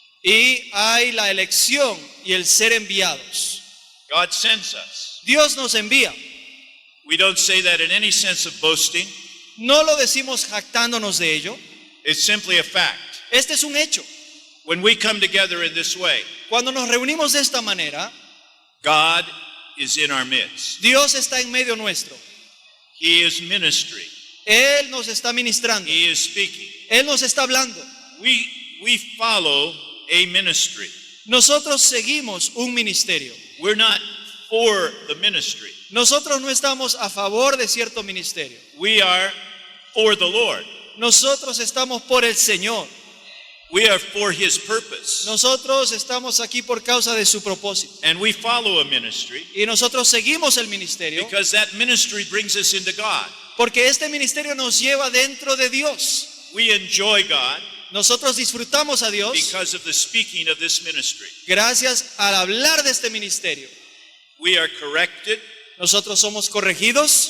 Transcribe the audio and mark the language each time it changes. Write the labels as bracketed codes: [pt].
[es] Y hay la elección y el ser enviados. [en] God sends us. [es] Dios nos envía. [en] We don't say that in any sense of boasting. [es] No lo decimos jactándonos de ello. [en] It's simply a fact. [es] Este es un hecho. [en] When we come together in this way, [es] Cuando nos reunimos de esta manera, [en] God is in our midst. [es] Dios está en medio nuestro. [en] He is ministering. [es] Él nos está ministrando. [en] He is speaking. [es] Él nos está hablando. [en] We follow a ministry. [es] Nosotros seguimos un ministerio. [en] We're not for the ministry. [es] Nosotros no estamos a favor de cierto ministerio. [en] We are for the Lord. [es] Nosotros estamos por el Señor. [en] We are for His purpose. [es] Nosotros estamos aquí por causa de su propósito. [en] And we follow a ministry [es] Y nosotros seguimos el ministerio [en] because that ministry brings us into God. [es] porque este ministerio nos lleva dentro de Dios. [en] We enjoy God [es] Nosotros disfrutamos a Dios [en] because of the speaking of this ministry. [es] gracias al hablar de este ministerio. [en] We are corrected. [es] Nosotros somos corregidos.